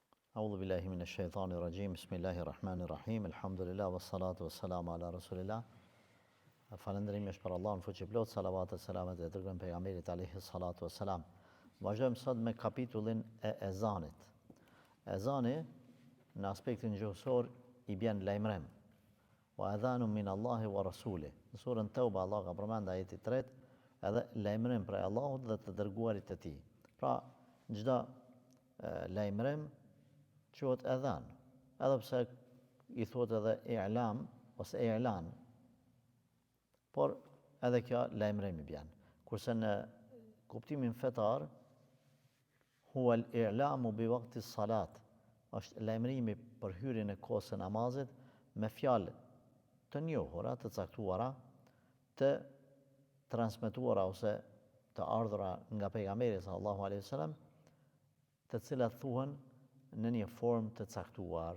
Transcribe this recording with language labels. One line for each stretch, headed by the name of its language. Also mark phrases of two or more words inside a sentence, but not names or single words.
Arabic: أعوذ بالله من الشيطان الرجيم. بسم الله الرحمن الرحيم. الحمد لله والصلاة والسلام على رسول الله.
Albanian: Falënderimi është për Allahun fuqiplot, salavat e selamet e dërgojmë pejgamberit
Arabic: عليه الصلاة والسلام.
Albanian: Vazhdojmë sot me kapitullin e ezanit. Ezani në aspektin gjuhësor i bjen lajmërim.
Arabic: وأذان من الله ورسوله.
Albanian: Në surën Tauba Allah ka përmend ajeti 3 edhe lajmërim prej Allahut dhe të dërguarit të tij. Pra, çdo lajmërim quhet edhan, edhe pse i thuhet edhe i'lam ose i'lan, por edhe kjo lajmërim i bjen. Kurse në kuptimin fetar,
Arabic: هو الإعلام بوقت الصلاة,
Albanian: është lajmërimi për hyrjen e kohës së namazit me fjalë të njohura, të caktuara, të transmetuara ose të ardhura nga pejgamberi
Arabic: صلى الله عليه وسلم,
Albanian: të cilat thuhen në një formë të caktuar.